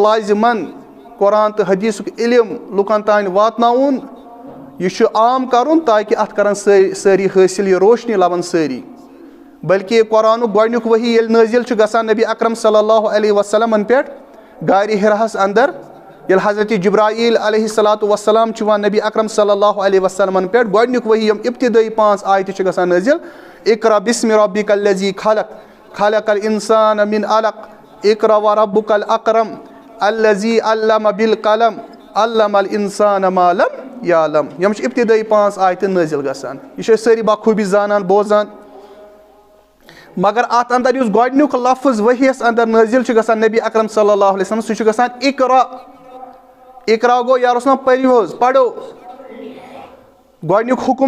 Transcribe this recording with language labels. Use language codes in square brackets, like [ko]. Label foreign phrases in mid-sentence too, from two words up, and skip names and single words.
[ks] لازِمن قرآن تہٕ حدیٖثُک علم لُکن تام واتناوُن یہِ چھُ عام کرُن تاکہِ اتھ کرن سٲری حٲصِل یہِ روشنی لبن سٲری بلکہِ قرآنُک گۄڈنیُک ؤحی ییٚلہِ نٲزِل چھُ گژھان نبی اکرم [ar] صلی اللہ علیہ وسلمن [ks] پٮ۪ٹھ غارِ حِراہس انٛدر ییٚلہِ حضرت جبرایٖل [ar] علیہ الصلاتُ وسلام [ks] چھُ یِوان نبی اکرم [ar] صلی اللہ علیہ وسلمن [ks] پٮ۪ٹھ گۄڈنیُک ؤحی یِم ابتدٲیی 5 آیتہٕ چھِ گژھان نٲزِل [ar] اقرا بسمِ ربک الذی خلق خلق الانسان من علق اقرا وربک الاکرم الذی علم بالقلم علم الانسان ما لم یعلم [ks] یِم چھِ ابتدٲیی 5 آیتہٕ نٲزِل گژھان یہِ چھِ أسۍ سٲری بخوٗبی زانان بوزان مگر اتھ انٛدر یُس گۄڈنیُک لفظ ؤحیَس انٛدر نٲزِل چھُ گژھان نبی اکرم [ar] صلی اللہ علیہ وسلم [ks] سُہ چھُ گژھان [ar] اقرا اقرا [ks] گوٚو یا رسول پٔرِو حظ پرو گۄڈنیُک حُکم